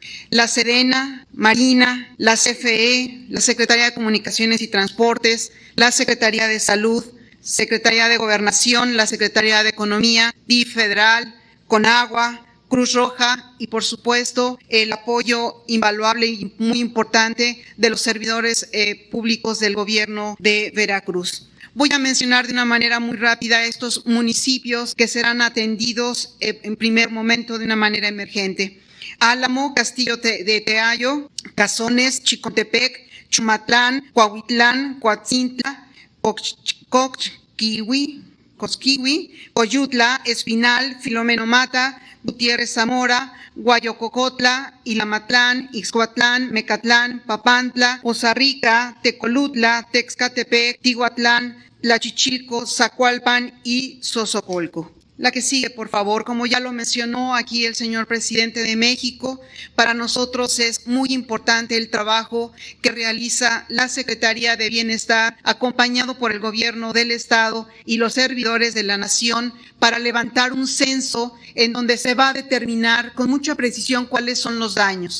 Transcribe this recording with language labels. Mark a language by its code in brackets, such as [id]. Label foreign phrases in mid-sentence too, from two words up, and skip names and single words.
[es] La Sedena, Marina, la CFE, la Secretaría de Comunicaciones y Transportes, la Secretaría de Salud, Secretaría de Gobernación, la Secretaría de Economía, DIF federal, Conagua, Cruz Roja y, por supuesto, el apoyo invaluable y muy importante de los servidores públicos del gobierno de Veracruz. Voy a mencionar de una manera muy rápida estos municipios que serán atendidos en primer momento de una manera emergente. Álamo, Castillo de Teayo, Cazones, Chicontepec, Chumatlán, Coahuitlán, Coatzintla, Cosquihui, Coyutla, Espinal, Filomeno Mata, Gutiérrez Zamora, Guayococotla, Ilamatlán, Ixcuatlán, Mecatlán, Papantla, Poza Rica, Tecolutla, Texcatepec, Tihuatlán, Tlachichilco, Zacualpan y Xozocolco. La que sigue, por favor. Como ya lo mencionó aquí el señor presidente de México, para nosotros es muy importante el trabajo que realiza la Secretaría de Bienestar, acompañado por el gobierno del estado y los servidores de la nación, para levantar un censo en donde se va a determinar con mucha precisión cuáles son los daños.